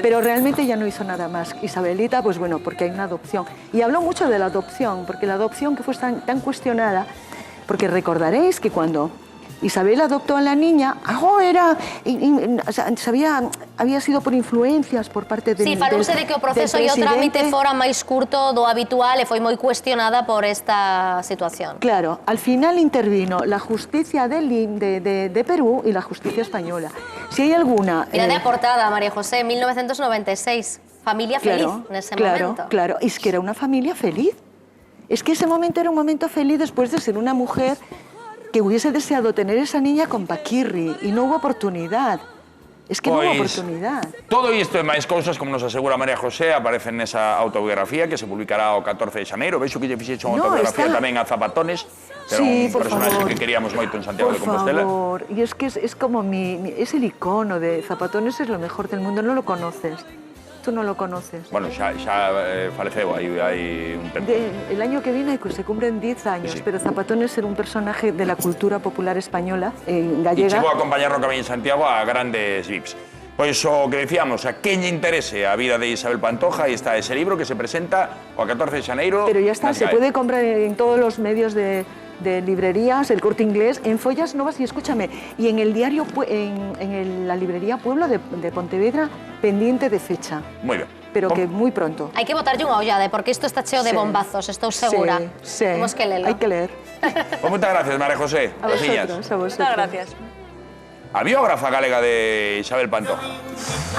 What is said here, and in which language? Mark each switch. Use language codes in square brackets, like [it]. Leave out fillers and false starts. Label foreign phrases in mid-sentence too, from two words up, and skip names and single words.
[es] Pero realmente ya no hizo nada más. Isabelita, pues bueno, porque hay una adopción. Y habló mucho de la adopción, porque la adopción que fue tan cuestionada, porque recordaréis que cuando Isabel adoptó a la niña, algo era, o sea, había sido por influencias por parte del Sí, [gl] falouse de que o proceso e o trámite fora máis curto do habitual e foi moi cuestionada por esta situación. [es] Claro, al final intervino la justicia de Perú y la justicia española. Si hay alguna... [gl] Mira de a portada, María José, 1996. Familia feliz nese momento. [es] Claro, es que era una familia feliz. Es que ese momento era un momento feliz después de ser una mujer que hubiese deseado tener esa niña con Paquirri y no hubo oportunidad. Es que no hubo oportunidad. [gl] Todo isto e máis cousas, como nos asegura María José, aparecen nesa autobiografía que se publicará o 14 de xaneiro. Veixo que lle fixeche unha autobiografía tamén a Zapatones, que era un personaje que queríamos moito en Santiago de Compostela. [es] Por favor, y es que es como es el icono de Zapatones, es lo mejor del mundo, no lo conoces. Tú no lo conoces. Bueno, [gl] xa faleceu hai un tempo. [es] El año que viene se cumplen 10 años, Sí. pero Zapatones era un personaje de la cultura popular española, [gl] E gallega. chegou a acompañar no Camiño de Santiago a grandes VIPs. Pois o que decíamos, a quen lle interese a vida de Isabel Pantoja, aí está ese libro que se presenta o 14 de xaneiro. [es] Pero ya está, nas se GAE. puede comprar en todos los medios de librerías, el Corte Inglés, en Follas Novas y escúchame, y en el diario, la librería Pueblo de Pontevedra, pendiente de fecha, [gl] Moi ben. [es] pero que muy pronto. [gl] Hai que botarlle unha ollada, porque isto está cheo de [es] Sí. [gl] bombazos, estou segura. [es] Sí, [gl] Temos que lelo. [es] hay que leer. [gl] Pues moitas gracias, María José. [es] A vosotros, a vosotros. Muchas gracias. [gl] A biógrafa galega de Isabel Pantoja.